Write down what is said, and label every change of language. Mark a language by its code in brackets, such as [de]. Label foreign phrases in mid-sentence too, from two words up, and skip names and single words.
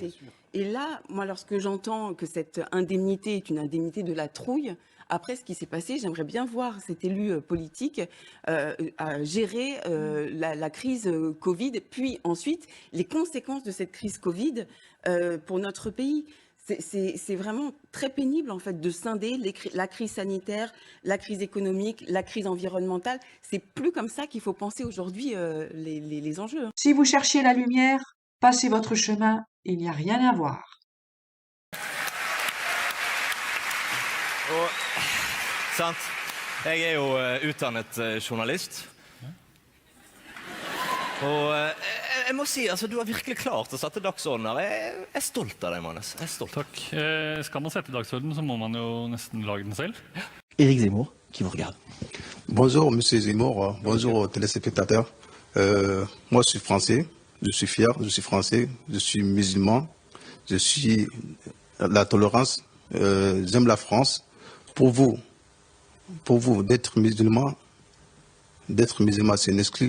[fr] Et là, moi, lorsque j'entends que cette indemnité est une indemnité de la trouille, après ce qui s'est passé, j'aimerais bien voir cet élu politique gérer la crise Covid, puis ensuite les conséquences de cette crise Covid pour notre pays. C'est vraiment très pénible en fait de scinder la crise sanitaire, la crise économique, la crise environnementale. C'est plus comme ça qu'il faut penser aujourd'hui les enjeux. Si vous cherchiez la lumière, passez votre chemin, il n'y a rien à voir. [no] Sant. Jeg er jo utdannet journalist. Og jeg må si, altså, du har virkelig klart å sette dagsordenen her. Jeg er stolt av deg, Mannes. Jeg er stolt. Takk. Skal man sette dagsordenen, så må man jo nesten lage den selv. [fr] Éric Zemmour, qui vous regarde. Bonjour, monsieur Zemmour. Bonjour, téléspectateurs. Moi, je suis français. Je suis fier. Je suis français. Je suis musulman. Je suis la tolérance. J'aime la France. Pour vous, d'être musulman, c'est une exclu.